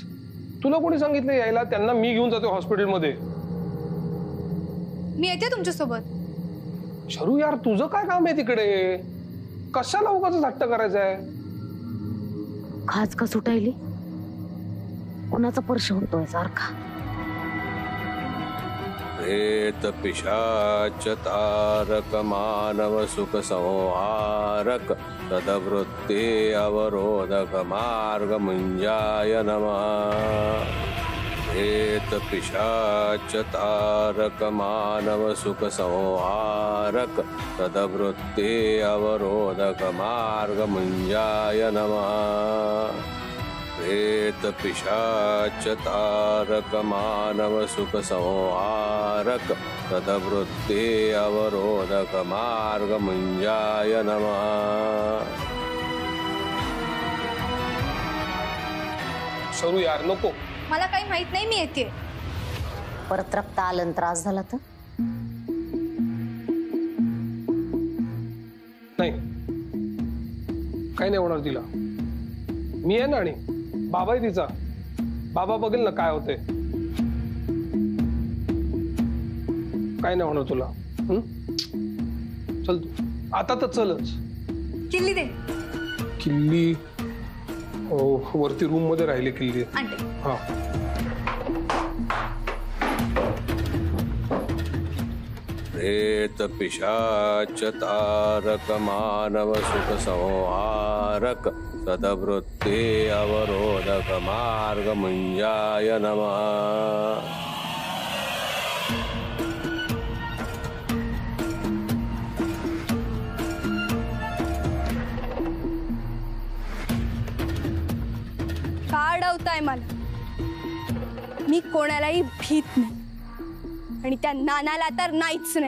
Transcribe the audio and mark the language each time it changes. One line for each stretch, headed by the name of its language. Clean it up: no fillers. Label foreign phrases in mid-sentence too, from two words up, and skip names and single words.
Marathi: तुला कोणी सांगितलं यायला? त्यांना मी घेऊन जातो हॉस्पिटलमध्ये। मी येते तुमच्यासोबत. शरू यार, तुझं काय काम आहे तिकडे? कशाला उगाच हट्ट करायचंय? खाज का सुटायली? कुणाचा स्पर्श होतोय सारखा?
Sanskrit: प्रेत पिशाच तारक मानव सुख संहारक तदवृत्ते अवरोधक मार्ग मुंजाय नमः. प्रेत पिशाच तारक मानव सुख संहारक तदवृत्ते अवरोधक मार्ग मुंजाय नमः. प्रेत पिशाच तारक मानव सुख संहारक तदवृत्ते अवरोधक मार्ग मुंजाय नमः.
Marathi: शरू यार, नको. मला काही माहित नाही, मी येते. परत रक्त आलं त्रास झाला तर? नाही, काही नाही होणार तिला. मी आहे ना, आणि बाबा आहे तिचा. बाबा बघेल ना काय होते. काय नाही होणार तुला. चल तू आता तर चलच. किल्ली दे. किल्ली वरती रूम मध्ये राहिली किल्ली. आणते. हा.
Sanskrit: प्रेत पिशाच तारक मानव सुख संहारक तदवृत्ते अवरोधक मार्ग मुंजाय नमः.
Marathi: का अडवताय मला? मी कोणालाही भीत नाही आणि त्या नानाला तर नाहीच नाही.